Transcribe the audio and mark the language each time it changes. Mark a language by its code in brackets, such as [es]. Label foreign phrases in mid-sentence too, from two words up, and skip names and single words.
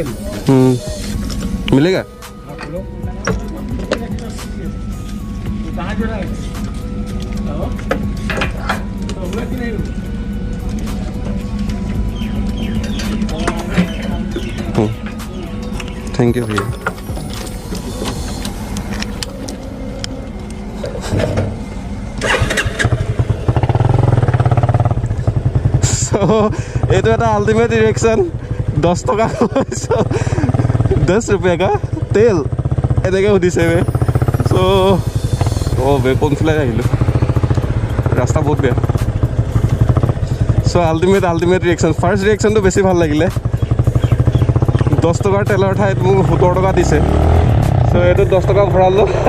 [hi] मिलेगा थैंक यू भैया [as] এইটো এটা [en] ultimate reaction [as] 10 টকা 10 [hi] रुपये का [as] তেল এনেকৈ সুধিছে বে চ' বে কোনফালে আহিলোঁ ৰাস্তা বহুত বেয়া চ' [en] ultimate reaction first reaction [as] বেছি ভাল লাগিলে 10 10 টকাৰ তেলৰ ঠাইত মোক 17 টকা দিছে চ' এইটো 10 টকা ভৰালোঁ